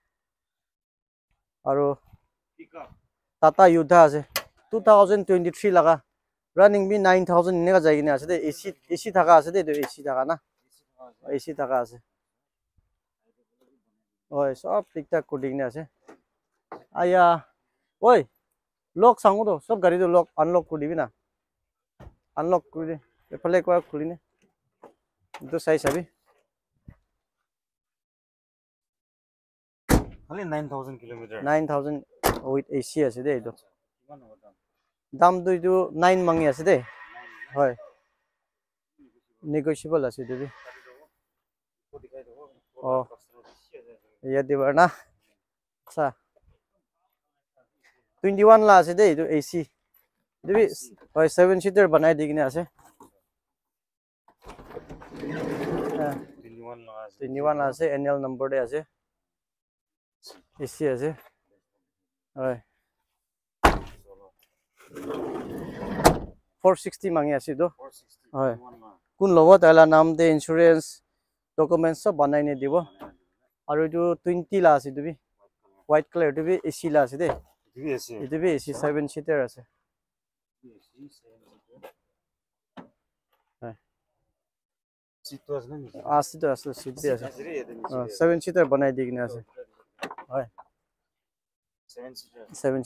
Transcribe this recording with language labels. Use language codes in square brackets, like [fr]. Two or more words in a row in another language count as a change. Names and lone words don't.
[nag] aru Tata Yudha ase 2023 laga running bi 9,000 inega jaigina ase de AC thaka ase de AC thaka na AC thaka ase hoy sob tiktak kodingna ase aya oi lock sangu do sob gari do lock unlock kodibi na unlock kodi ephale kwa khuline to sai sabi khali 9,000 km 9,000 with AC ase de do dam do itu 9 mangi ase de hoy negotiable ase de oh iyat diba na accha 21 la ase dei etu AC dibi hoy 7 seater banai di kine ase 21 la ase NL number de ase AC ase hoy 460 mangi ase to hoy kon lobo taila naam de [en] insurance documents [nag] sob banai ne dibo aru etu 20 la ase dibi [en] white colour [nag] dibi AC la ase de etu bi AC 7 seater ase hoy situ ase seat bi ase 7 seater banai di kine ase hoy 7